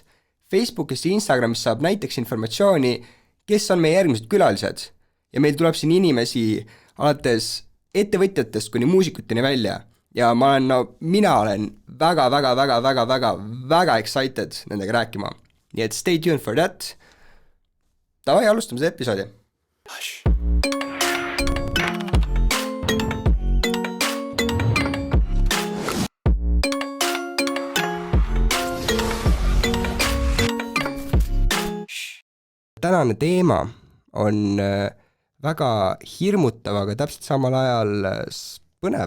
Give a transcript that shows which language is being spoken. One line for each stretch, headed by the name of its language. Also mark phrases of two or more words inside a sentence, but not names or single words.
Estonian: Facebook'ist ja Instagram'ist saab näiteks informatsiooni, kes on meie järgmised külalised. Ja meil tuleb siin inimesi alates ettevõtjatest kuni muusikuteni välja ja mina olen väga excited nendega rääkima. Nii et
English: stay tuned for that.
Estonian: Davai, alustame seda episoodi. Tänane teema on väga hirmutav, aga täpselt samal ajal põnev.